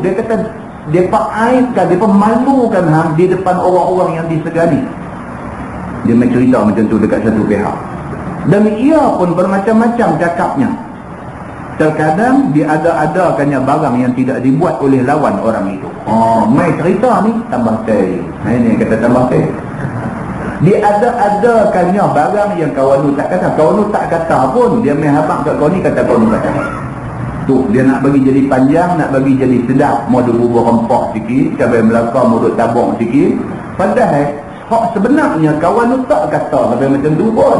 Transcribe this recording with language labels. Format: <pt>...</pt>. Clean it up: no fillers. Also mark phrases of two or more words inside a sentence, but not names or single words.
<ms>Dia kata dia aibkan, dia pemalukan hang di depan orang-orang yang disegani. Dia main cerita macam tu dekat satu pihak. Dan ia pun bermacam-macam cakapnya. Terkadang diada-adakannya barang yang tidak dibuat oleh lawan orang itu. Mai cerita ni tambah teh. Ini kata tambah teh. Diada-adakannya barang yang kawan tu tak kata. Kawan tu tak kata pun, dia mai habaq kat kau ni kata kau ni kata. Tu dia nak bagi jadi panjang, nak bagi jadi sedap, mau bubur rempah sikit, cabai melaka mau duk tabung sikit. Padahal hak sebenarnya kawan tu tak kata sampai macam tu pun.</ms>